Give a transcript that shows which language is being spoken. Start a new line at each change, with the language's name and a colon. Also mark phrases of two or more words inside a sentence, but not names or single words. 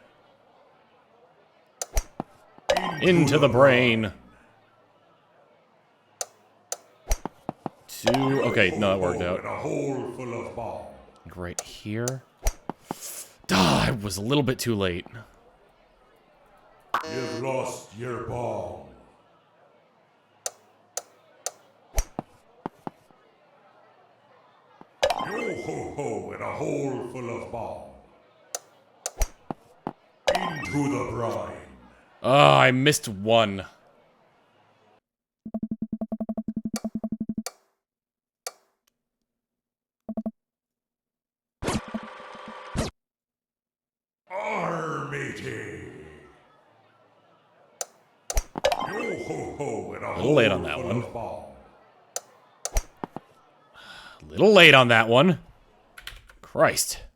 English: Into the brain. 2. Okay, no, that worked out. And a hole full of ball. Right here. Ah, I was a little bit too late. You've lost your ball. Yo ho ho and a hole full of ball. Into the brine. Oh, I missed one. Armatey. Yo ho ho and a little late on hole that full one. of ball. A little late on that one. Christ.